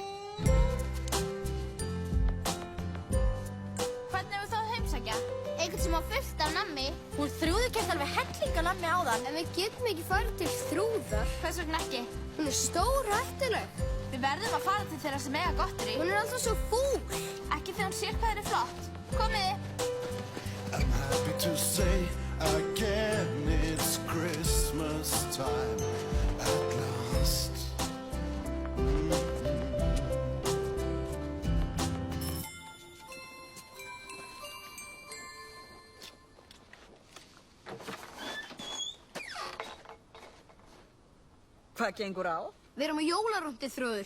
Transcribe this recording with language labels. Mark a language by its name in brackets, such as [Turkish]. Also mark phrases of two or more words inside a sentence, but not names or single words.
[Icelandic] Hvernig hefur það heimsækja? Eitthvað sem á fullt af nammi. Hún Þrúður keypti alveg helling af nammi áðan. En við getum ekki farið til Þrúðar. Hvers vegna ekki? Hún er stórhættuleg. Við verðum að fara til þeirra sem eiga gotteri. Hún er alltaf svo fúl. Ekki þegar hún sér hvað þeir eru flott. Komiði. [English] I'm happy to say again it's Christmas time at last. [Icelandic] Hvað gengur á? Við erum á jólarúndi, Þrúður.